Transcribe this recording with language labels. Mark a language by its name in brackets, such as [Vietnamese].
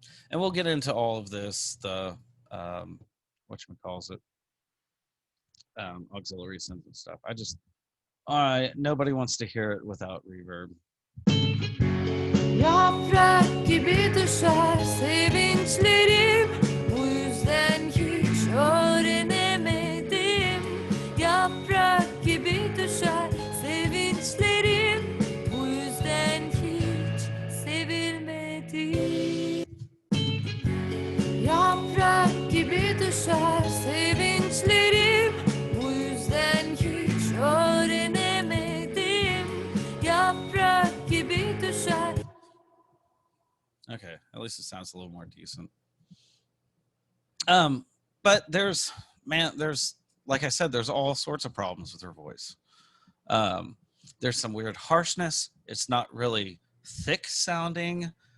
[English] And we'll get into all of this, the whatchamacallit, auxiliary synth and stuff. Nobody wants to hear it without reverb. [Turkish] Yaprak gibi düşer sevinçlerim, bu yüzden hiç öğrenemedim. Yaprak gibi düşer sevinçlerim, bu yüzden hiç sevilmedim. Yaprak gibi düşer sevinçlerim, bu yüzden hiç öğrenemedim. Yaprak gibi düşer. [English] Okay, at least it sounds a little more decent. But there's, like I said, there's all sorts of problems with her voice. There's some weird harshness. It's not really thick sounding.